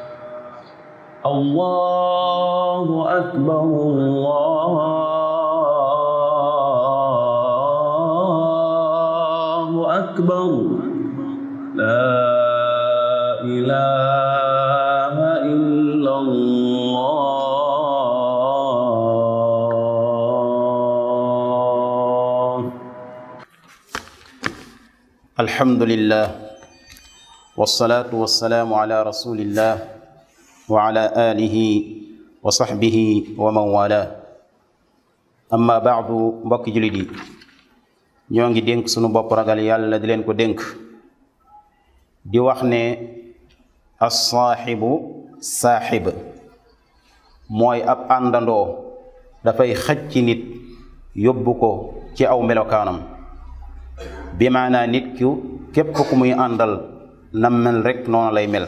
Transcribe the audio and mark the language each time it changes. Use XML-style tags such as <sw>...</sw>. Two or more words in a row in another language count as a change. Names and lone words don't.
<ar>الله أكبر الله أكبر لا إله إلا الله. الحمد لله والصلاة والسلام على رسول الله وعلى آله وصحبه ومن والاه. أما بعد</ar> <wo>mbokk jullit yi ñoo ngi dénk sunu bopp ragal yàlla di leen ko dénk di wax ne</wo> <ar>الصاحب ساحب</ar> <wo>mooy ab àndandoo dafay xëcc ci nit yóbbu ko ci aw melokaanam bi maanaa nit ki képp ku muy àndal nam mel rek noonu lay mel.</wo>